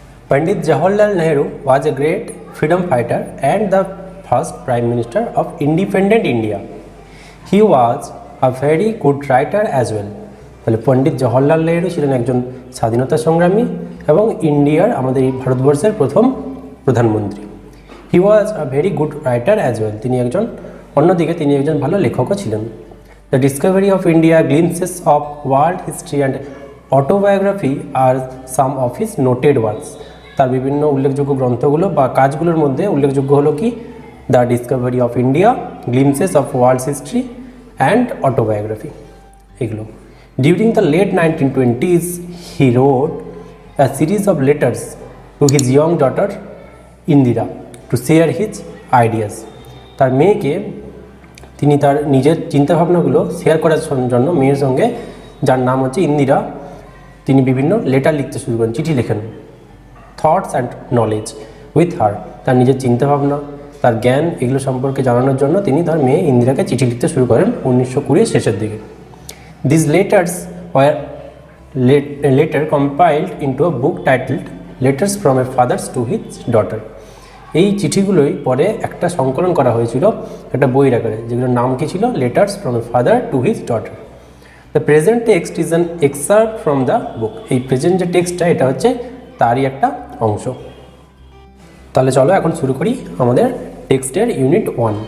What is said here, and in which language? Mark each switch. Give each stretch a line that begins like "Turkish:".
English: Pandit Jawaharlal Nehru was a great freedom fighter and the first Prime Minister of independent India. He was a very good writer as well.
Bangla: তাহলে পণ্ডিত জওহরলাল নেহরু ছিলেন একজন স্বাধীনতা সংগ্রামী এবং ইন্ডিয়ার আমাদের এই ভারতবর্ষের প্রথম প্রধানমন্ত্রী।
English: He was a very good writer as well.
Bangla: অন্যদিকে তিনি একজন ভালো লেখকও ছিলেন।
English: The discovery of India, glimpses of world history and autobiography are some of his noted works.
Bangla: তার বিভিন্ন উল্লেখযোগ্য গ্রন্থগুলো বা কাজগুলোর মধ্যে উল্লেখযোগ্য হলো কি the Discovery of India, glimpses of world history and autobiography, এগুলো।
English: During the late 1920s, he wrote a series of letters to his young daughter Indira to share his ideas.
Bangla: তার মেয়েকে তিনি তার নিজের চিন্তাভাবনাগুলো শেয়ার করার জন্য মেয়ের সঙ্গে, যার নাম হচ্ছে ইন্দিরা, তিনি বিভিন্ন লেটার লিখতে শুরু করেন, চিঠি লেখেন।
English: thoughts and knowledge with her,
Bangla: তার নিজের চিন্তাভাবনা, তার জ্ঞান, এগুলো সম্পর্কে জানানোর জন্য তিনি তার মেয়ে ইন্দিরাকে চিঠি লিখতে শুরু করেন 1920 শেষের দিকে।
English: These letters were later compiled into a book titled Letters from a Father to His Daughter.
Bangla: এই চিঠিগুলোই পরে একটা সংকলন করা হয়েছিল একটা বইয়ের আকারে, যেগুলোর নাম কি ছিল letters from a father to his daughter.
English: The present text is an excerpt from the book.
Bangla: এই প্রেজেন্ট যে টেক্সটটা, এটা হচ্ছে তারই একটা অংশ। তাহলে চলো এখন শুরু করি আমাদের টেক্সটের ইউনিট 1।